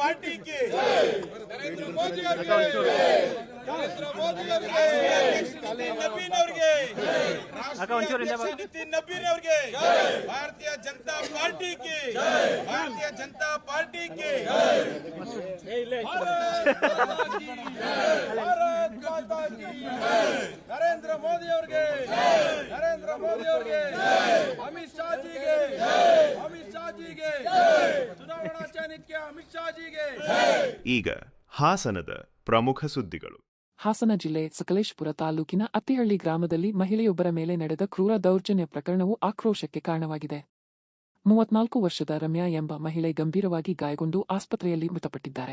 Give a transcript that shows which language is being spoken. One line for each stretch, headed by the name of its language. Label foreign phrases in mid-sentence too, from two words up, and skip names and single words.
Hindi: पार्टी की नरेंद्र मोदी नरेंद्र मोदी नबीन नितिन नबीन भारतीय जनता पार्टी की भारतीय जनता पार्टी की भारत माता की नरेंद्र मोदी नरेंद्र मोदी अमित शाह जी
Kannada: ಚುನಾವಣಾ ಚಾಣಕ್ಯ ಅಮಿತ್ ಶಾ ಜಿಗೆ ಈಗ ಹಾಸನದ ಪ್ರಮುಖ ಸುದ್ದಿಗಳು. ಹಾಸನ ಜಿಲ್ಲೆ ಸಕಲೇಶಪುರ ತಾಲೂಕಿನ ಅತ್ತಿಹಳ್ಳಿ ಗ್ರಾಮದಲ್ಲಿ ಮಹಿಳೆಯೊಬ್ಬರ ಮೇಲೆ ನಡೆದ ಕ್ರೂರ ದೌರ್ಜನ್ಯ ಪ್ರಕರಣವು ಆಕ್ರೋಶಕ್ಕೆ ಕಾರಣವಾಗಿದೆ. 34 ವರ್ಷದ ರಮ್ಯಾ ಎಂಬ ಮಹಿಳೆ ಗಂಭೀರವಾಗಿ ಗಾಯಗೊಂಡು ಆಸ್ಪತ್ರೆಯಲ್ಲಿ ಮೃತಪಟ್ಟಿದ್ದಾರೆ.